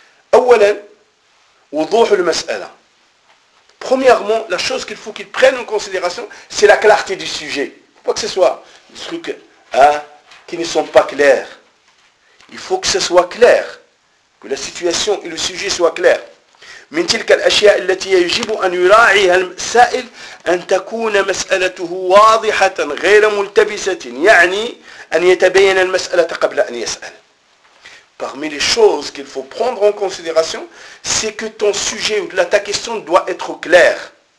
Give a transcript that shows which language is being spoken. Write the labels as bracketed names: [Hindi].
[French] Premièrement, la chose qu'il faut qu'il prenne en considération, c'est la clarté du sujet. Quoi que ce soit, des trucs qui ne sont pas clairs. Il faut que ce soit clair, que la situation et le sujet soient clairs. [Arabic] من تلك الأشياء التي يجب أن يراعيها السائل أن تكون مسألته واضحة غير ملتبسة يعني أن يتبين المسألة قبل أن يسأل. [French] Parmi les choses qu'il faut prendre en considération, c'est que ton sujet ou ta question doit être clair.